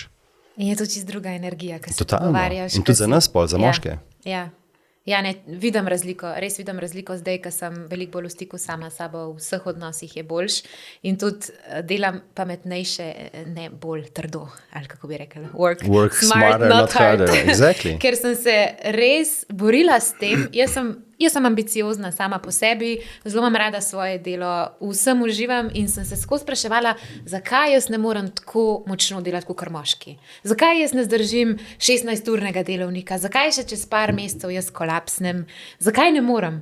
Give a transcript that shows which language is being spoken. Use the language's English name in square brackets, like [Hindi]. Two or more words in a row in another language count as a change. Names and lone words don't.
[Slovenian] In je to čisto druga energija, ki se pogovarjaš. In tudi za nas pol, za moške. Ja, ne, vidim razliko, res vidim razliko zdaj, ker sem veliko bolj v stiku sama s sabo, v vseh odnosih je boljš in tudi delam pametnejše, ne bolj trdo, ali kako bi rekel, [English] work smarter, not harder. Exactly. [Slovenian] Ker sem se res borila s tem, jaz sem ambiciozna sama po sebi, zelo imam rada svoje delo, vsem uživam in sem se skozi spraševala, zakaj jaz ne morem tako močno delati kot moški. Zakaj jaz ne zdržim 16-urnega delovnika, zakaj še čez par mesecev jaz kolapsnem, zakaj ne morem?